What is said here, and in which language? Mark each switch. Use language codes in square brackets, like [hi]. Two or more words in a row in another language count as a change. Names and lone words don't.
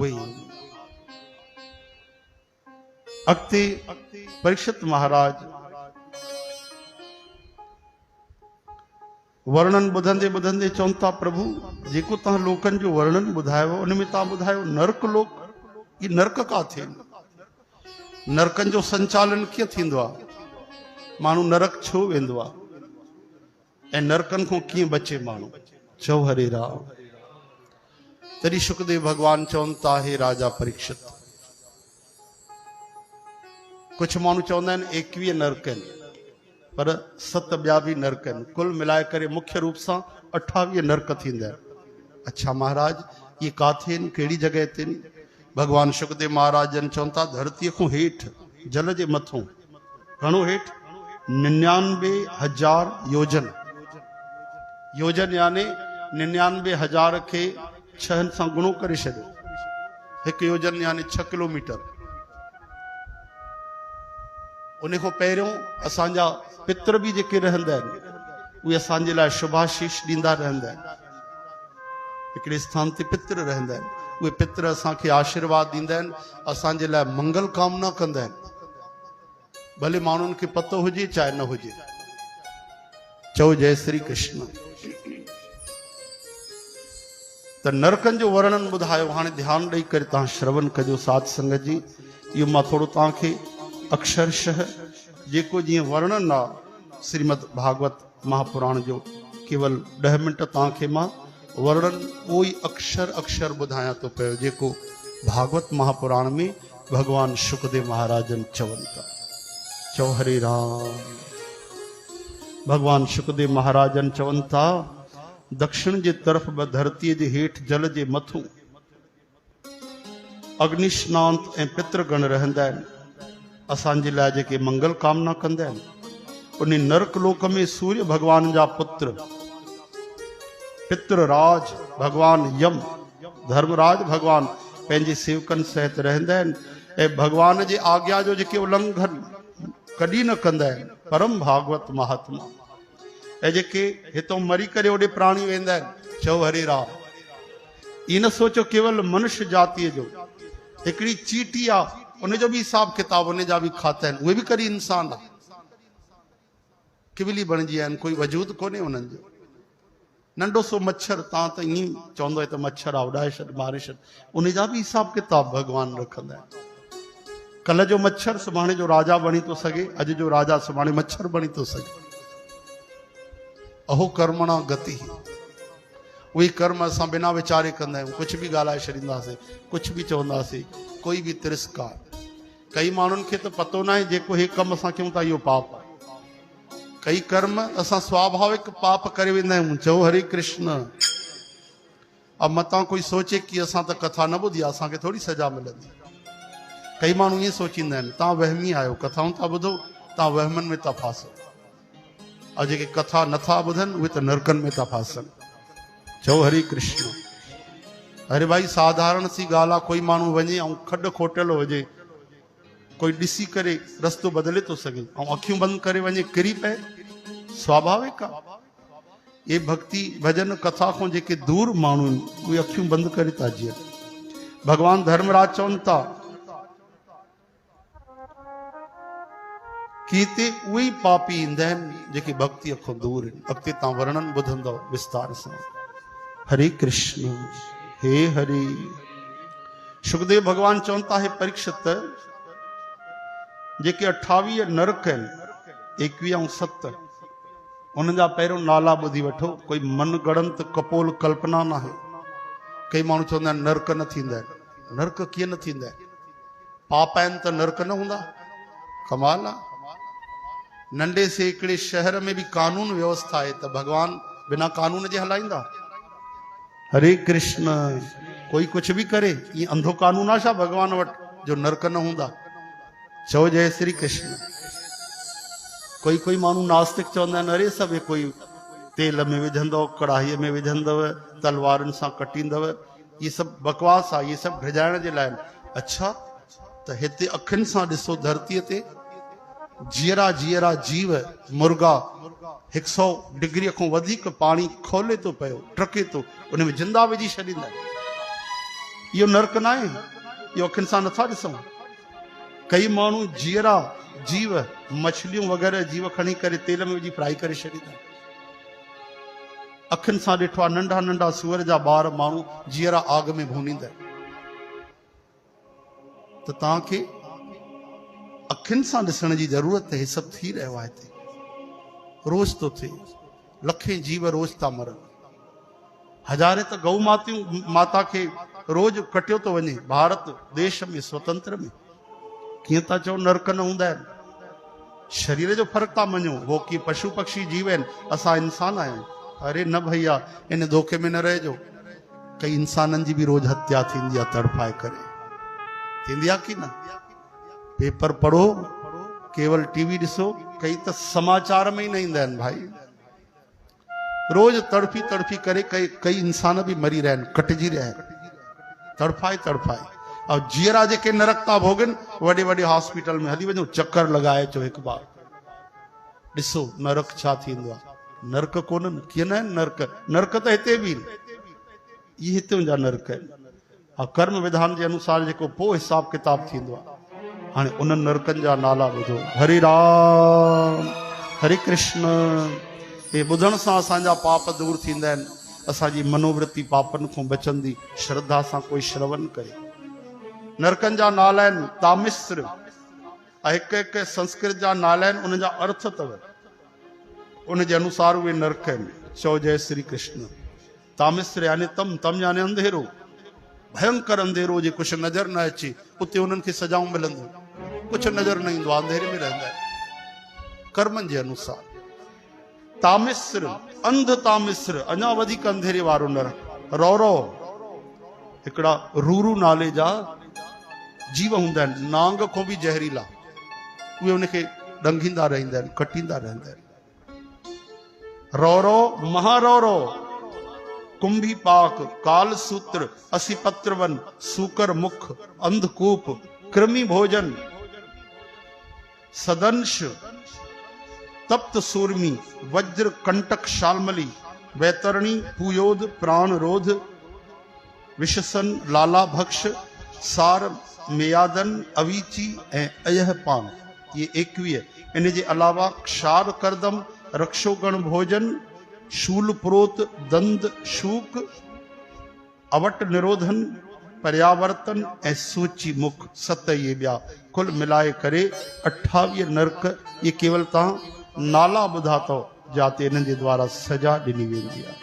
[sd] हुई। अॻिते परीक्षित महाराज वर्णन ॿुधंदे ॿुधंदे चवनि था, प्रभु जेको तव्हां लोकनि जो वर्णन ॿुधायो उन में तव्हां ॿुधायो नरक लोक, ये नरक काथे, नरकनि जो संचालन कीअं थींदो आहे, माण्हू नरक छो वेंदो आहे ऐं नरकनि खां कीअं बचे माण्हू। चओ हरे राम। तॾहिं शुकदेव भगवान चवनि था, हे राजा परीक्षित, कुछ माण्हू चवंदा आहिनि 21 नरक आहिनि, पर 7 ॿिया बि नरक आहिनि, कुल मिलाए करे मुख्य रूप सां 28 नरक थींदा आहिनि। अच्छा महाराज, ये काथे आहिनि, कहिड़ी जॻह ते आहिनि? भगवान शुकदेव महाराज जन चवनि था, धरतीअ खां हेठि, जल जे मथां, घणो हेठि, 99,000 योजन। योजन यानी 99,000 खे 6 सां गुणो करे छॾियो, 1 योजन यानी 6 किलोमीटर। उन खां पहिरियों असांजा पितर बि जेके रहंदा आहिनि उहे असांजे लाइ शुभाशीष ॾींदा रहंदा आहिनि। हिकिड़े स्थान ते पितर रहंदा आहिनि, उहे पितर असांखे आशीर्वाद ॾींदा आहिनि, असांजे लाइ मंगल कामना कंदा आहिनि, भले माण्हुनि खे पतो हुजे चाहे न हुजे। चओ जय श्री कृष्ण। त नरकनि जो वर्णन ॿुधायो, हाणे ध्यानु ॾेई करे तव्हां श्रवण कजो साध संगत जी। इहो मां थोरो तव्हांखे अक्षरशः जेको जीअं वर्णन आहे श्रीमद भागवत महापुराण जो, केवल 10 मिंट तव्हांखे मां वर्णन उहो ई अक्षर अक्षर ॿुधायां थो पियो जेको भागवत महापुराण में भगवान शुकदेव महाराजन चवनि था। चओ हरे राम। भगवान शुकदेव महाराजन चवनि था, दक्षिण जे तरफ़ ब धरतीअ जे हेठि जल जे मथां अग्निश्नांत ऐं पितृगण रहंदा आहिनि, असांजे लाइ जेके मंगल कामना कंदा आहिनि। उन नरक लोक में सूर्य भगवान जा पुत्र पितृराज भगवान यम, धर्मराज भगवान पंहिंजे सेवकनि सहित रहंदा आहिनि ऐं भगवान जे आज्ञा जो जेके उल्लंघन कॾहिं न कंदा आहिनि, परम भागवत महात्मा ऐं जेके हितां मरी करे ओॾे प्राणी वेंदा आहिनि। चओ हरे राम। ई न सोचो केवल मनुष्य जातीअ जो, हिकिड़ी चीटी आहे उनजो बि हिसाब किताब, उन जा बि खाता आहिनि, उहे बि कॾहिं इंसान आहे, किवली बणिजी विया आहिनि, कोई वजूद कोन्हे उन्हनि जो। नंढो सो मच्छर, तव्हां त ईअं चवंदो त मच्छर आहे, उॾाए छॾ मारे छॾ, उन जा बि हिसाब किताब भगवान रखंदा आहिनि। कल्ह जो मच्छर सुभाणे जो राजा बणी थो सघे, अॼु जो राजा सुभाणे मच्छर बणी थो सघे। [sa] अहो कर्मणा गति, [sd] उहे कर्म असां बिना वीचारे कंदा आहियूं, कुझु बि ॻाल्हाए छॾींदासीं, कुझु बि चवंदासीं, कोई बि तिरस्कार। कई माण्हुनि खे त पतो न आहे जेको हे कमु असां कयूं था इहो पाप आहे। कई कर्म असां स्वाभाविक पाप करे वेंदा आहियूं। चओ हरे कृष्ण। अब मतां कोई सोचे कि असां त कथा न ॿुधी आहे, असांखे थोरी सजा मिलंदी। कई माण्हू ईअं सोचींदा आहिनि, तव्हां वहमी आहियो, कथाऊं था ॿुधो, तव्हां वहमनि में था फासो, ऐं जेके कथा नथा ॿुधनि उहे त नरकनि में था फासनि। चओ हरे कृष्ण। अरे भाई साधारण सी ॻाल्हि आहे, कोई माण्हू वञे ऐं खॾु खोटियल हुजे, कोई ॾिसी करे रस्तो बदिले थो सघे ऐं अखियूं बंदि करे वञे किरी पए, स्वाभाविक आहे। ये भक्ति भजन कथा खां जेके दूर माण्हू आहिनि उहे अखियूं बंदि करे था जीअनि। भगवान धर्मराज चवनि था कि हिते उहे ई पापी ईंदा आहिनि जेके भक्तिअ खां दूर आहिनि। अॻिते तव्हां वर्णन ॿुधंदव विस्तार सां। हरे कृष्ण। हे हरि। शुकदेव भगवान चवनि था, हे परीक्षित, जेके 28 नरक आहिनि, 21 ऐं 7, उन्हनि जा पहिरियों नाला ॿुधी वठो। कोई मन गणंत कपोल कल्पना न आहे। कई माण्हू चवंदा आहिनि नरक न थींदा आहिनि। नरक कीअं न थींदा आहिनि? पाप आहिनि त नरक न हूंदा? कमाल आहे। नंढे से हिकिड़े शहर में बि कानून व्यवस्था आहे त भगवान बिना कानून जे हलाईंदा? हरे कृष्ण। [hi] कोई कुछ भी करे, [sd] ये अंधो कानून आहे छा भगवान वटि जो नरक न हूंदा? चओ जय श्री कृष्ण। कोई माण्हू नास्तिक चवंदा आहिनि, अरे सभु कोई तेल में विझंदव, कढ़ाईअ में विझंदव, तलवारुनि सां कटींदव, ये सभु बकवास आहे, ये सभु भिजाइण जे लाइ। अच्छा, त हिते अखियुनि सां ॾिसो, धरतीअ ते जीअरा जीअरा जीव मुर्गा 100 डिग्री खां वधीक पाणी खोले थो पियो, टके थो, उन में जिंदा विझी छॾींदा। [hi] यो नरक ना है, [sd] यो अखियुनि सां नथा ॾिसूं। कई माण्हू जीअरा जीव मछलियूं वग़ैरह जीव खणी करे तेल में विझी फ्राई करे छॾींदा। अखियुनि सां ॾिठो आहे नंढा नंढा सूअर जा ॿार माण्हू जीअरा आग में भूनींदा। त तव्हांखे अखियुनि सां ॾिसण जी ज़रूरत है। सभु थी रहियो आहे हिते, रोज़ तो थिए, लखें जीव रोज़ था मरनि। हज़ारे त गौ माता खे रोज़ कटियो थो वञे भारत देश में स्वतंत्र में। कीअं था चओ नरक न हूंदा आहिनि? शरीर जो फ़र्क़ु था मञो, वो की पशु पक्षी जीव आहिनि, असां इंसान आहियूं। अरे न भैया, इन धोखे में न रहिजो। कई इंसाननि जी बि रोज़ हत्या थींदी आहे तड़फाए करे, थींदी आहे की न? पेपर पढ़ो, केवल टीवी ॾिसो, कई त समाचार में ही न ईंदा आहिनि भाई। रोज़ तड़फी तड़फी करे कई इंसान भी मरी [hi] रहा है, [sd] कटजी [hi] रहा है, [sd] तड़फाए तड़फाए। और जीअरा जेके नरक था भोगन, वॾे वॾे हॉस्पिटल में हली वञो, चक्कर लगाए चो हिकु बार, ॾिसो नरक छा थींदो आहे। नरक कोन्हनि, कीअं न आहिनि नरक? नरक त हिते बि, ये हिते जा नरक आहिनि। और कर्म विधान जे अनुसार जेको पोइ हिसाब किताब थींदो आहे, हाणे उन्हनि नरकनि जा नाला ॿुधो। हरे राम हरे कृष्ण। ये ॿुधण सां असांजा पाप दूर थींदा आहिनि, असांजी मनोवृत्ति पापनि खां बचंदी, श्रद्धा सां कोई श्रवण करे। नरकनि जा नाला आहिनि तामिस्र, हिकु हिकु संस्कृत जा नाला आहिनि, उन जा अर्थ अथव, उन जे अनुसार उहे नरक आहिनि। चओ जय श्री कृष्ण। तामिस्र यानी तम यानी अंधेरो, भयंकर अंधेरो, जे कुछ नजर न अचे उते उन्हनि खे सजाऊं मिलंदियूं, कुछ नजर न ईंदो, अंधेरे में रहंदा आहिनि कर्मनि जे अनुसार। तामिस्र अंध तामिस्र, अञा वधीक अंधेरे वारो नरक। रौरो हिकिड़ा रूरू नाले जा जीव हूंदा आहिनि, नांग खां बि ज़हरीला, उहे उनखे ॾंघींदा रहंदा आहिनि, कटींदा रहंदा आहिनि। रौरो महारौरो, कुंभी पाक, काल सूत्र, असिपत्रवन, सूकर मुख, अंधकूप, कृमि भोजन, सदंश, तप्त सूर्मी, वज्र कंटक शालमली, वैतरणी, पुयोद, प्राणरोध, विशसन, लाला भक्ष, सार, मेयादन, अवीची ऐं अयहपान, ये 21। इन जे अलावा क्षार करदम, रक्षोगण भोजन, शूल प्रोत, दंद शूक, अवट निरोधन, पर्यावर्तन ऐं सूची मुख, 7 ये ॿिया कुल मिलाए करे 28 नरक। ये केवल तव्हां नाला ॿुधा अथव, जाते इन्हनि जे द्वारा सजा ॾिनी वेंदी आहे।